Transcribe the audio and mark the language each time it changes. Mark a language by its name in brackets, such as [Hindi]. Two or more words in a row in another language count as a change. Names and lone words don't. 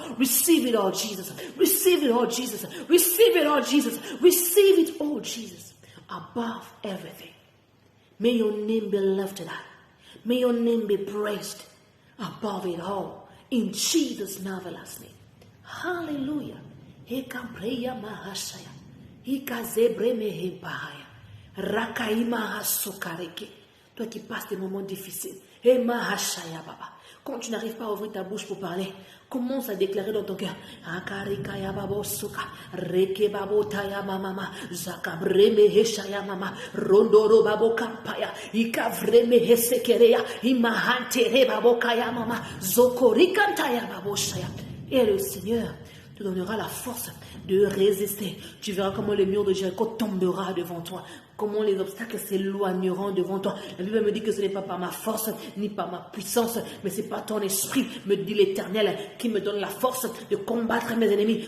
[English] Receive it all, Jesus. Receive it all, Jesus. Receive it all, Jesus. Receive it all, Jesus. Above everything, May your name be lifted high. May your name be praised above it all. In Jesus' marvelous name. Hallelujah. Hekabreya mahashaya. Hikazebre mehebahaya. Rakaima hasokareke. [French] Toi qui passes des moments difficiles. Hey mahashaya baba. Quand tu n'arrives pas à ouvrir ta bouche pour parler, commence à déclarer dans ton cœur. Akarikaya babo suka. Reke babo taya mama. Zakabreme heshaya mama. Rondoro babo kampaya. Ikavreme hesekereya. Imahantere babo kaya mama. Zokorikantaya babo shaya. Et le Seigneur te donnera la force de résister. Tu verras comment le mur de Jéricho tombera devant toi. Comment les obstacles s'éloigneront devant toi. La Bible me dit que ce n'est pas par ma force, ni par ma puissance, mais c'est par ton esprit, me dit l'Éternel, qui me donne la force de combattre mes ennemis.